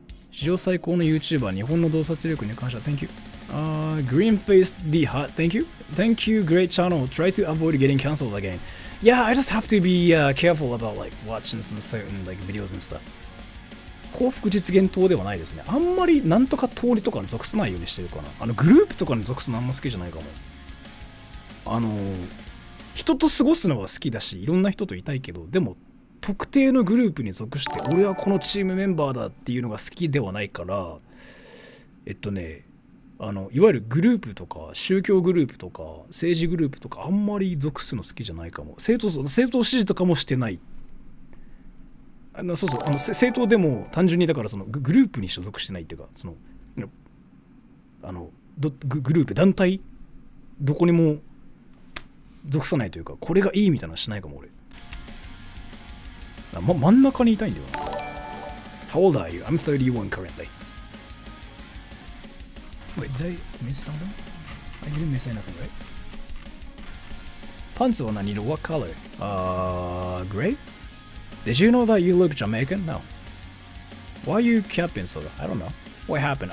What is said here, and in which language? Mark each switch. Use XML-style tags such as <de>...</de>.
<ja>史上最高の YouTuber 日本の洞察力に感謝</ja> <en>Thank you Greenfaced D Hot Thank you Great channel Try to avoid getting cancelled again Yeah I just have to be careful about like watching some certain like videos and stuff</en> <ja>幸福実現党ではないですね。あんまりなんとか通りとかに属さないようにしてるかな。グループとかに属すのあんま好きじゃないかも。人と過ごすのは好きだし、いろんな人といたいけど、でも特定のグループに属して俺はこのチームメンバーだっていうのが好きではないから、いわゆるグループとか宗教グループとか政治グループとかあんまり属すの好きじゃないかも。政党支持とかもしてない。政党でも単純にだからそのグループに所属してないっていうか、そのグループ団体どこにも属さないというか、これがいいみたいなのしないかも俺。真ん中にいたいんだよな。</ja> <en>How old are you? I'm 31 currently. Wait, did I miss something? I didn't miss anything, right?</en> <ja>パンツは何色?</ja> <en>What color? Gray? Did you know that you look Jamaican? No. Why are you capping Sora? I don't know. What happened?</en>